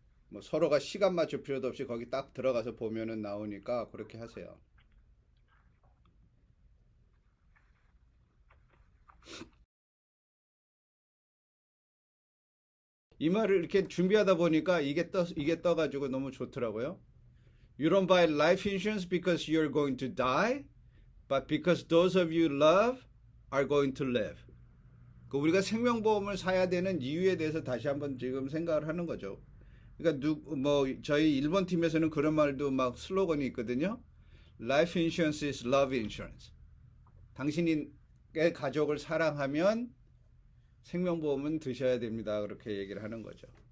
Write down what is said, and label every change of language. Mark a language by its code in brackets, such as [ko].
[ko] 뭐 서로가 시간 맞출 필요도 없이 거기 딱 들어가서 보면은 나오니까 그렇게 하세요. 이 말을 이렇게 준비하다 보니까 이게 떠가지고 너무 좋더라고요. [en] You don't buy life insurance because you're going to die, but because those of you love are going to live. [ko] 그 우리가 생명보험을 사야 되는 이유에 대해서 다시 한번 지금 생각을 하는 거죠. 그러니까 뭐 저희 일본 팀에서는 그런 말도 막 슬로건이 있거든요. [en] Life insurance is love insurance. [ko] 당신의 가족을 사랑하면 생명보험은 드셔야 됩니다. 그렇게 얘기를 하는 거죠.